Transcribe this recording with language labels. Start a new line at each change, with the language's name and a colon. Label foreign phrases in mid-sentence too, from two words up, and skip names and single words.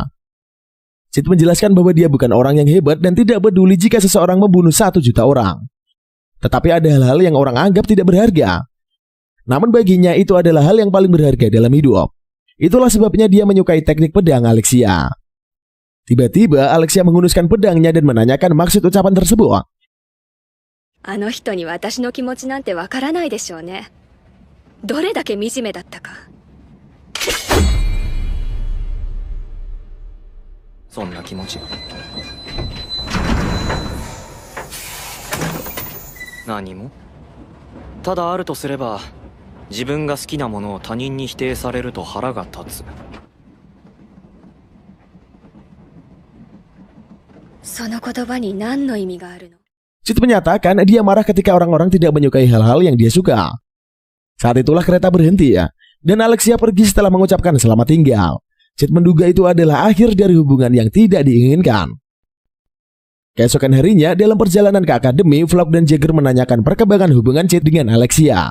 Indonesian: Cid menjelaskan bahwa dia bukan orang yang hebat dan tidak peduli jika seseorang membunuh 1 juta orang. Tetapi ada hal-hal yang orang anggap tidak berharga. Namun baginya itu adalah hal yang paling berharga dalam hidup. Itulah sebabnya dia menyukai teknik pedang Alexia. Tiba-tiba Alexia menghunuskan pedangnya dan menanyakan maksud ucapan tersebut.
Japanese: あの人に私の気持ちなんてわからないでしょうね。どれだけ惨めだったか。そんな気持ち何もただあるとすれば自分が好きなものを他人に否定されると腹が立つその言葉に何の意味があるの？
Indonesian: Cid menyatakan dia marah ketika orang-orang tidak menyukai hal-hal yang dia suka. Saat itulah kereta berhenti dan Alexia pergi setelah mengucapkan selamat tinggal. Cid menduga itu adalah akhir dari hubungan yang tidak diinginkan. Keesokan harinya, dalam perjalanan ke akademi, Vlog dan Jagger menanyakan perkembangan hubungan Cid dengan Alexia.